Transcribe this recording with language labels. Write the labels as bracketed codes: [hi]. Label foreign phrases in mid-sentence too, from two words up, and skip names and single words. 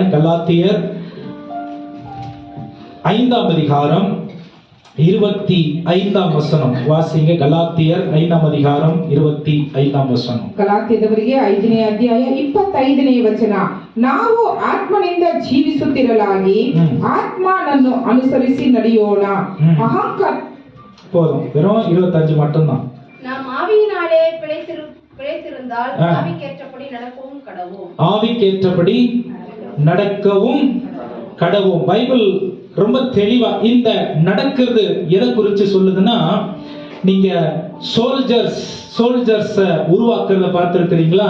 [ta] கலாத்தியர் 5ஆம் அதிகாரம் 25ஆம் வசனம் வாசிங்க. கலாத்தியர் 5ஆம் அதிகாரம் 25ஆம் வசனம். [kn] ಗಲಾತ್ಯದವರಿಗೆ 5ನೇ ಅಧ್ಯಾಯ 25ನೇ ವಚನ. ನಾವು ಆತ್ಮನಿಂದ ಜೀವಿಸುತ್ತಿರಲಾಗಿ ಆತ್ಮನನ್ನು ಅನುಸರಿಸಿ ನಡೆಯೋಣ. ಅಹಂಕಾರ [ta] போதும், வெறும் 25 மட்டும்தான். நாம் ஆவியினாலே பிழைத்திருந்தால் ஆவிக்கேற்றபடி நடக்கவும் கடவோம். ஆவிக்கேற்றபடி நடக்கவும் கடவோம். பைபிள் ரொம்ப தெளிவா இந்த நடக்கிறது எதை குறித்து சொல்லுதுன்னா, நீங்க சோல்ஜர்ஸ் உருவாக்குறத பார்த்திருக்கிறீங்களா?